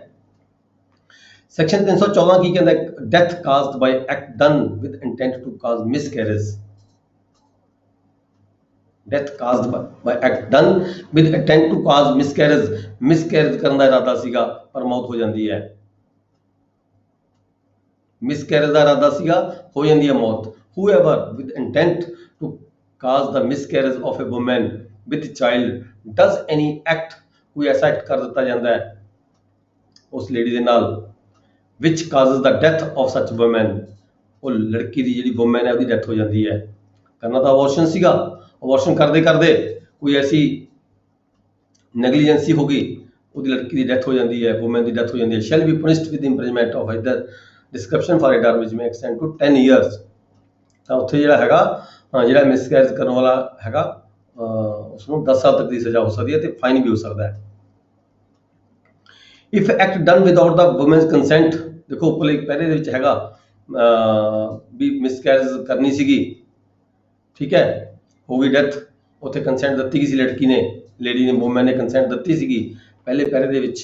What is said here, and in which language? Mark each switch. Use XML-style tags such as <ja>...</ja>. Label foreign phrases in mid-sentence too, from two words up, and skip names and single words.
<pa>ਸੈਕਸ਼ਨ 314 ਕੀ ਕਹਿੰਦਾ,</pa> <en>death caused by act done with intent to cause miscarriage, death caused by act done with intent to cause miscarriage,</en> <pa>ਮਿਸਕੈਰੇਜ ਕਰਨ ਦਾ ਇਰਾਦਾ ਸੀਗਾ ਪਰ ਮੌਤ ਹੋ ਜਾਂਦੀ ਹੈ, ਮਿਸਕੈਰੇਜ ਦਾ ਇਰਾਦਾ ਸੀਗਾ ਹੋ ਜਾਂਦੀ ਹੈ ਮੌਤ।</pa> <en>whoever with intent to cause the miscarriage of a woman with child does any act,</en> <pa>ਕੋਈ ਐਸਾ ਐਕਟ ਕਰ ਦਿੱਤਾ ਜਾਂਦਾ ਹੈ ਉਸ ਲੇਡੀ ਦੇ ਨਾਲ which</pa> <en>causes the death of such woman,</en> <pa>ਉਹ ਲੜਕੀ ਦੀ ਜਿਹੜੀ ਵੂਮਨ ਹੈ ਉਹਦੀ ਡੈਥ ਹੋ ਜਾਂਦੀ ਹੈ, ਕਰਨਾ ਤਾਂ ਅਬੋਰਸ਼ਨ ਸੀਗਾ, ਅਬੋਰਸ਼ਨ ਕਰਦੇ ਕਰਦੇ ਕੋਈ ਐਸੀ ਨੈਗਲੀਜੈਂਸੀ ਹੋ ਗਈ, ਉਹਦੀ ਲੜਕੀ ਦੀ ਡੈਥ ਹੋ ਜਾਂਦੀ ਹੈ, ਵੂਮਨ ਦੀ ਡੈਥ ਹੋ ਜਾਂਦੀ ਹੈ,</pa> <en>shall be punished with imprisonment of either description for a term which may extend to 10 years,</en> <pa>ਤਾਂ ਉੱਥੇ ਜਿਹੜਾ ਹੈਗਾ ਜਿਹੜਾ ਮਿਸਕੈਰੇਜ ਕਰਨ ਵਾਲਾ ਹੈਗਾ ਉਸਨੂੰ 10 ਸਾਲ ਤੱਕ ਦੀ ਸਜ਼ਾ ਹੋ ਸਕਦੀ ਹੈ ਤੇ ਫਾਈਨ ਵੀ ਹੋ ਸਕਦਾ ਹੈ।</pa> <en>if act done without the woman's consent,</en> <pa>ਦੇਖੋ ਉੱਪਰਲੇ ਪਹਿਲੇ ਦੇ ਵਿੱਚ ਹੈਗਾ ਵੀ ਮਿਸਕੈਰੇਜ ਕਰਨੀ ਸੀਗੀ, ਠੀਕ ਹੈ, ਹੋ ਗਈ ਡੈਥ, ਉੱਥੇ ਕੰਸੈਂਟ ਦਿੱਤੀ ਗਈ ਸੀ ਲੜਕੀ ਨੇ, ਲੇਡੀ ਨੇ, ਵੂਮਨ ਨੇ ਕੰਸੈਂਟ ਦਿੱਤੀ ਸੀਗੀ ਪਹਿਲੇ ਪੈਰੇ ਦੇ ਵਿੱਚ।</pa>